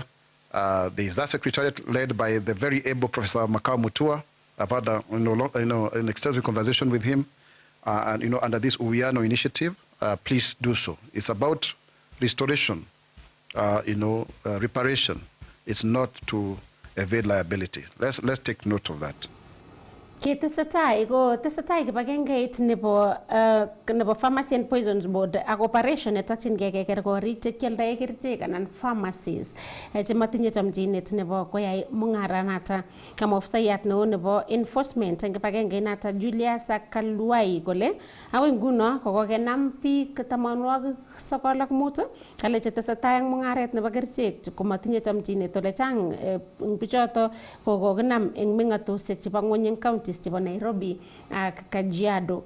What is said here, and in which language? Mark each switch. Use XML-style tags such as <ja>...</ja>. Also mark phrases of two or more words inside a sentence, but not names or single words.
<en>There is that secretariat led by the very able Professor Makau Mutua. I've had an extensive conversation with him, and under this Uwiano initiative. Please do so. It's about restoration, reparation. It's not to evade liability. Let's take note of that.</en> <kln>Ketesetai kibagengeit nebo Pharmacy and Poisons Board ak operation netokyingei keker korik chekialdae kerichek anan pharmacies chematinye chamchinet nebo koyai mung'aranoto. Kamwa ofisayat neo nebo enforcement eng kibagengeit noto Julius Kalwai kole agoi nguno kokokenam biik 95 kale chetesetai eng mung'aret nebo kerichek komatinye chamchinet ole chang bichoto kokokenam eng meng'atosiek chebo ng'ony eng county chebo Nairobi ak Kajiado.</kln>